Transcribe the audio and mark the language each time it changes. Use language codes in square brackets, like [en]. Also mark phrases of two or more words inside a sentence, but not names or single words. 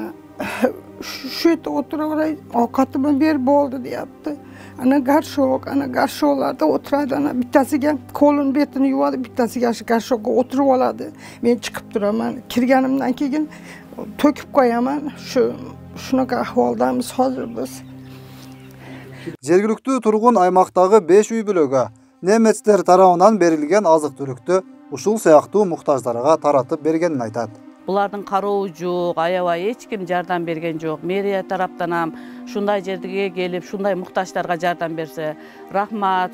[uz] Shu yerda o'tiraveray, ovqatimni ber bo'ldi deyapti. Ana garshoklarda o'tiradi, ana bittasiga qo'lini betini yuvadi, bittasiga shu garshokka o'tirib oladi. Men chiqib turaman. Kirganimdan keyin to'kib qo'yaman. Shunaqa ahvoldamiz hozir biz. [ky] Жергиликтүү тургун аймактагы 5 үй бүлөгө немецтер тарабынан берилген азык-түлүктү ушул сыяктуу муктаждарга таратып бергенин айтат. Булардын карообу жок, аябай эч ким жардам берген жок. Мэрия тараптан ham шундай жерге келип, шундай муктаждарга жардам берсе, рахмат.